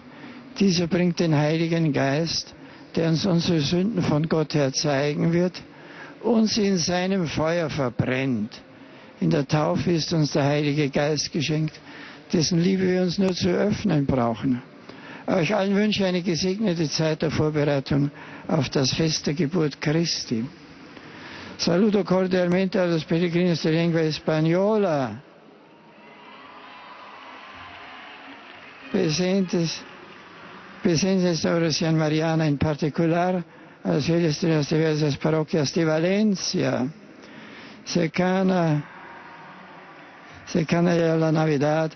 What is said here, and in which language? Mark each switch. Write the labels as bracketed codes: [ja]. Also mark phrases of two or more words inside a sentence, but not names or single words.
[de] Dieser bringt den Heiligen Geist, der uns unsere Sünden von Gott her zeigen wird und sie in seinem Feuer verbrennt. In der Taufe ist uns der Heilige Geist geschenkt, dessen Liebe wir uns nur zu öffnen brauchen. Euch allen wünsche ich eine gesegnete Zeit der Vorbereitung auf das Fest der Geburt Christi. [es] Saludo cordialmente a los peregrinos de lengua española presentes en esta oración mariana, en particular a los fieles de las diversas parroquias de Valencia, cercana ya la Navidad.